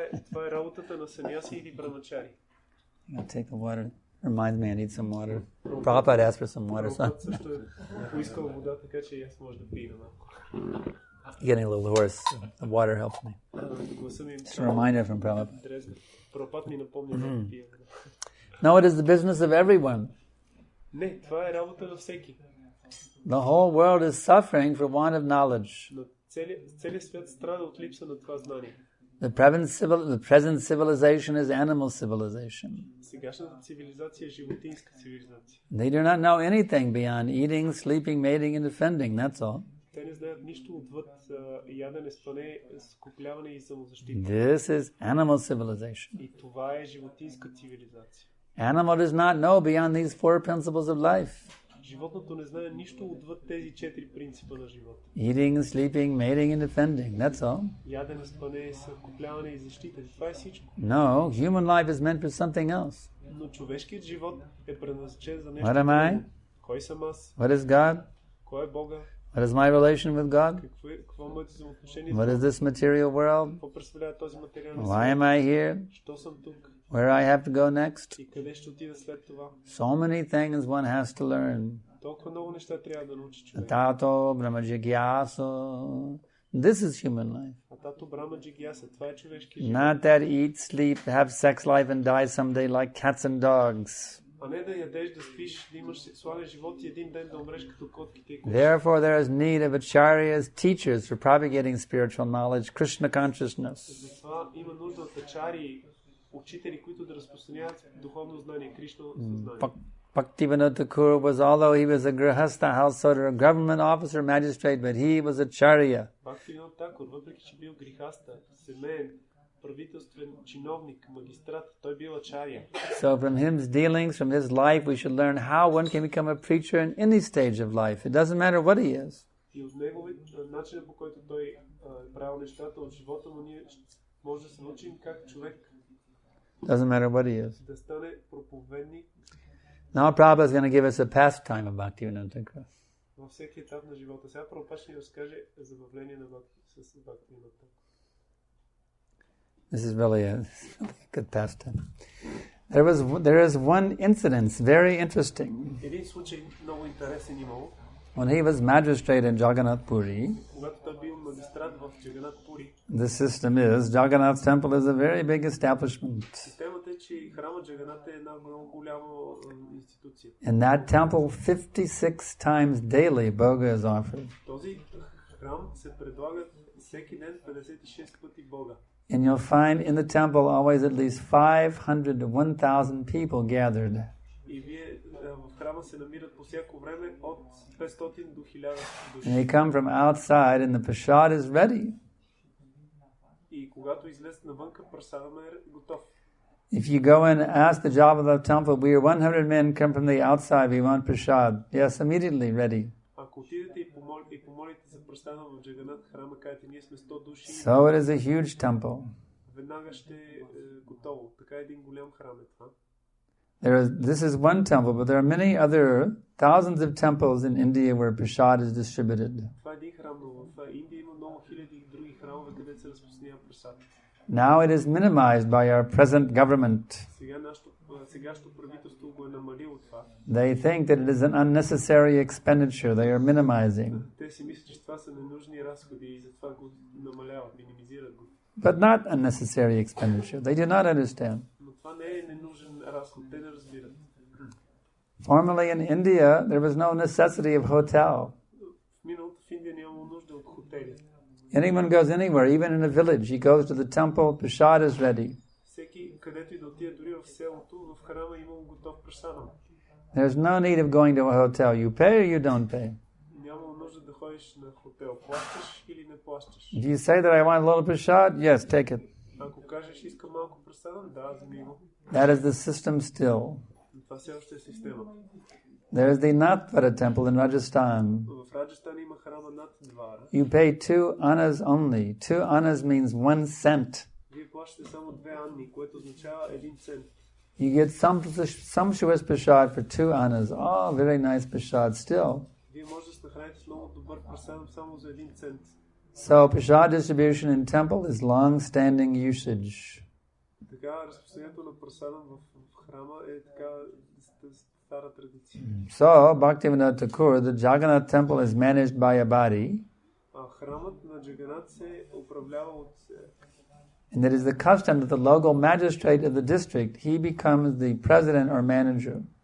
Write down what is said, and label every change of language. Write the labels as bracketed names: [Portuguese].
[Bulgarian] Това е работата на саняси или брамачари. [English] I'll take the water. Reminds me I need some water. Prabhupada asked for some water. So [Bulgarian] Прабхупад също е поискал вода, така че и аз може да пия малко. [English] getting a little hoarse. The water helps me. [Bulgarian] Гласа ми [English] It's a reminder from Prabhupada. [Bulgarian] дрезга. Прабхупад ми напомня да пия вода. [English] No, it is the business of everyone. [Bulgarian] Не, това е работа на всеки. [English] The whole world is suffering for want of knowledge. [Bulgarian] Но целият свят страда от липса на това знание. [English] The present civilization is animal civilization. [Bulgarian] Сегашната цивилизация е животинска цивилизация. [English] They do not know anything beyond eating, sleeping, mating, and defending. That's all. [Bulgarian] Те не знаят нищо отвъд ядене, спане, скопляване и самозащита. [English] This is animal civilization. [Bulgarian] И това е животинска цивилизация. [English] Animal does not know beyond these four principles of life. [Bulgarian] Животното не знае нищо отвъд тези 4 принципа на живота. [English] Eating, sleeping, mating, and defending. That's all. [Bulgarian] Ядене, спане, съкопляване и защита. Това е всичко. [English] No, human life is meant for something else. [Bulgarian] Но човешкият живот е предназначен за нещо. [English] What am I? [Bulgarian] Кой съм аз? [English] What is God? [Bulgarian] Кой е Бога? [English] What is my relation with God? [Bulgarian] Какво е моето взаимоотношение? [English] What is this material world? [Bulgarian] Какво представлява този материален [English] Why [Bulgarian] свят? [English] am I here? [Bulgarian] Що съм тук? [English] Where I have to go next? [Bulgarian] И къде ще отида след това? [English] So many things one has to learn. [Bulgarian] Толкова много неща трябва да научи човек. [Sanskrit] Tato, Brahma Jigyasu. [English] This is human life. [Bulgarian] А [Sanskrit] тато Брама Джигяса, [Bulgarian] това е човешки живот. [English] Not that eat, sleep, have sex life and die someday like cats and dogs. [Bulgarian] А не да ядеш, да спиш, да имаш сексуален живот и един ден да умреш като котките и кучета. [English] Therefore there is need of acharyas, teachers for propagating spiritual knowledge, Krishna consciousness. [Bulgarian] Затова има нужда от ачари, учители, които да разпространяват духовно знание, Кришна съзнание. [English] Bhaktivinoda Thakur was, although he was a grihastha householder, a government officer, magistrate, but he was a charya. [Bulgarian] Бхактивинода Тхакур, въпреки че бил грихаста, семейен, правителствен чиновник, магистрат, той бил ачаря. [English] So from his dealings, from his life, we should learn how one can become a preacher in any stage of life. It doesn't matter what he is. [Bulgarian] И от неговия начин, по който той правил нещата от живота му, ние може да се научим как човек [English] Doesn't matter what he is. [Bulgarian] да стане проповедник. [English] Now Prabhupada is going to give us a pastime of Bhaktivinoda Thakur. [Bulgarian] Във всеки етап на живота. Сега Прабхупад ще ни разкаже забавление на Бхактивинода. [English] This is really a good pastime. There is one incident, very interesting. [Bulgarian] Един случай много интересен имало. [English] When he was magistrate in Jagannath Puri, [Bulgarian] Когато той бил магистрат в Джаганат Пури, [English] the system is Jagannath temple is a very big establishment. [Bulgarian] системата е, че храма Джаганат е една много голяма институция. [English] In that temple, 56 times daily boga is offered. [Bulgarian] Този храм се предлага всеки ден 56 пъти Бога. [English] And you'll find in the temple always at least 500 to 1,000 people gathered. [Bulgarian] И вие в храма се намират по всяко време от 500 до 1000 души. [English] And they come from outside and the prasad is ready. [Bulgarian] И когато излезат навънка, прасадът е готов. [English] If you go and ask the job of the temple, we are 100 men come from the outside, we want prasad. Yes, immediately ready. [Bulgarian] Ако отидете и помолите за прасада в Джаганат храма, кажете, ние сме 100 души. [English] So it is a huge temple. [Bulgarian] Веднага ще е готово. Така един голям храм е това. [English] This is one temple, but there are many other thousands of temples in India where prasad is distributed. [Bulgarian] Това е един храм, но в Индия има много хиляди други храмове, където се разпространява прасад. [English] Now it is minimized by our present government. [Bulgarian] Сегашното правителство го е намалило това. [English] They think that it is an unnecessary expenditure. They are minimizing. [Bulgarian] Те си мислят, че това са ненужни разходи и затова го намаляват, минимизират го. [English] But not unnecessary expenditure. They do not understand. [Bulgarian] Но това не е ненужен разход, те не разбират. [English] Formerly in India, there was no necessity of hotel. [Bulgarian] В миналото в Индия нямало нужда от хотели. [English] Anyone goes anywhere, even in a village, he goes to the temple, prasad is ready. [Bulgarian] Всеки, където и да отиде, дори в селото, в храма имало готов прасад. [English] There's no need of going to a hotel. You pay or you don't pay. [Bulgarian] Нямало нужда да ходиш на хотел. Плащаш или не плащаш. [English] If you say that I want a little prasad, yes, take it. [Bulgarian] Ако кажеш, искам малко прасад, да, вземи го. [English] That is the system still. [Bulgarian] Това все още е система. [English] There is the Nathvara temple in Rajasthan. [Bulgarian] В Раджастан има храма над Двара. [English] You pay 2 annas only. 2 annas means 1 cent. [Bulgarian] Вие плащате само 2 анни, което означава 1 цент. [English] You get sumptuous prasad for 2 annas. Oh, very nice prasad still. [Bulgarian] Вие може да се нахраните с много добър прасадам само за 1 цент. [English] So prasad distribution in temple is long-standing usage. [Bulgarian] Така, разпространението на прасадам в храма е така стара традиция. [English] So, Bhaktivinoda Thakur, the Jagannath temple is managed by a body. [Bulgarian] Храмът на Джаганат се управлява от... [English] And it is the custom that the local magistrate of the district, he becomes the president or manager.